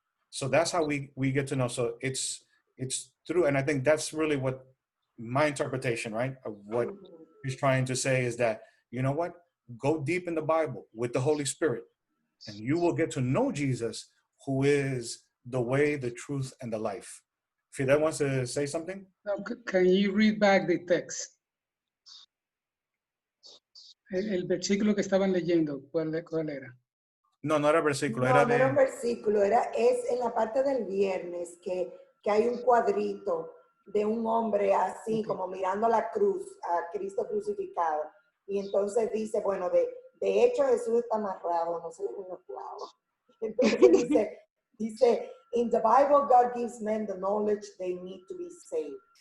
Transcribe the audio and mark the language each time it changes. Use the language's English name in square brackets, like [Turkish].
[English] So that's how we get to know. So it's through, and I think that's really what my interpretation, right, of what he's trying to say is that, you know what, go deep in the Bible with the Holy Spirit, and you will get to know Jesus, who is the way, the truth, and the life. Fidel wants to say something? No, can you read back the text? [Spanish] El versículo que estaban leyendo, ¿cuál era? No, no era versículo, No, era no era un de... versículo, es en la parte del viernes que hay un cuadrito de un hombre así, Ok. como mirando la cruz, a Cristo crucificado. Y entonces dice, bueno, de hecho Jesús está amarrado, no sé los clavos. Entonces dice, [English] in the Bible, God gives men the knowledge they need to be saved.